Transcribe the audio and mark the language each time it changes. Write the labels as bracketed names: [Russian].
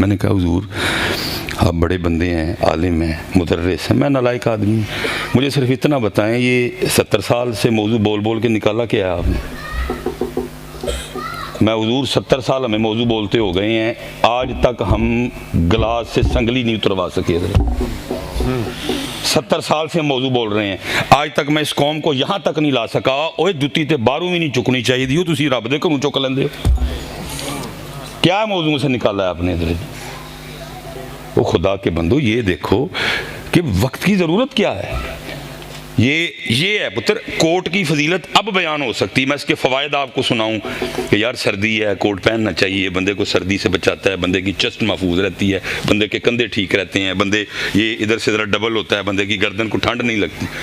[Urdu] میں نے کہا حضور آپ بڑے بندے ہیں، عالم ہیں، مدرس ہیں، میں نالائق آدمی ہوں، مجھے صرف اتنا بتائیں یہ 70 سال سے موضوع بول بول کے نکالا کیا ہے آپ نے؟ میں حضور 70 سال ہمیں موضوع بولتے ہو گئے ہیں، آج تک ہم گلاس سے سنگلی نہیں اتروا سکے. 70 سال سے ہم موضوع بول رہے ہیں، آج تک میں اس قوم کو یہاں تک نہیں لا سکا. [Punjabi] اوے جتی تے باہروں بھی نہیں چکنی چاہیے دیو، تسی رب دے گھروں چک لیندے ہو. [Urdu] کیا موضوع سے نکالا ہے آپ نے ادھر؟ وہ خدا کے بندو یہ دیکھو کہ وقت کی ضرورت کیا ہے. یہ ہے پتر کوٹ کی فضیلت اب بیان ہو سکتی. میں اس کے فوائد آپ کو سناؤں کہ یار سردی ہے کوٹ پہننا چاہیے، بندے کو سردی سے بچاتا ہے، بندے کی چسٹ محفوظ رہتی ہے، بندے کے کندھے ٹھیک رہتے ہیں، بندے یہ ادھر سے ذرا ڈبل ہوتا ہے، بندے کی گردن کو ٹھنڈ نہیں لگتی.